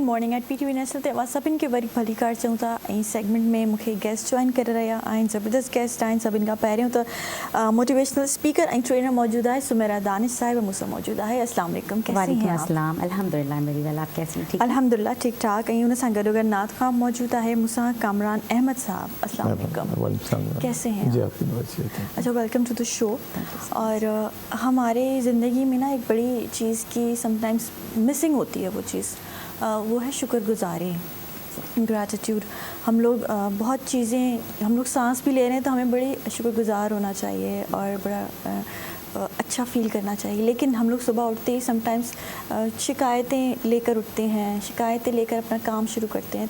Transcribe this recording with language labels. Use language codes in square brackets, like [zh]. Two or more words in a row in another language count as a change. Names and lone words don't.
[en] morning at [sd] PTV नेशनल ते सभिनि खे वरी भली कार चऊं था। ऐं सेगमेंट में मूंखे [en] guest join [sd] करे रहिया आहिनि, ज़बरदस्त गेस्ट आहिनि। सभिनि खां पहिरियों त [en] motivational speaker [sd] ऐं ट्रेनर मौजूदु आहे सुमेरा दानिश साहिब मूंसां मौजूदु आहे। [ar] السلام عليكم, [ur] کیسی ہیں آپ? [ar] السلام، الحمد لله [ur] میری ویل، آپ کیسی ہیں? ٹھیک ہے? الحمد للہ ٹھیک ٹھاک. [sd] ऐं उन सां गॾोगॾु नात खां मौजूदु आहे मूंसां कामरान अहमद साहब। [ar] السلام عليكم, [ur] کیسے ہیں جی آپ? آپ کی دعا سے تھے. [en] अच्छा, welcome to the show. [ur] اور ہمارے زندگی میں نا ایک بڑی چیز کی سم ٹائمز مسنگ ہوتی ہے، وہ چیز وہ ہے شکرگزاری، گریٹیٹیوڈ. ہم لوگ بہت چیزیں، ہم لوگ سانس بھی لے رہے ہیں تو ہمیں بڑی شکرگزار ہونا چاہیے اور بڑا اچھا فیل کرنا چاہیے، لیکن ہم لوگ صبح اٹھتے ہی سم ٹائمز شکایتیں لے کر اٹھتے ہیں، شکایتیں لے کر اپنا کام شروع کرتے ہیں.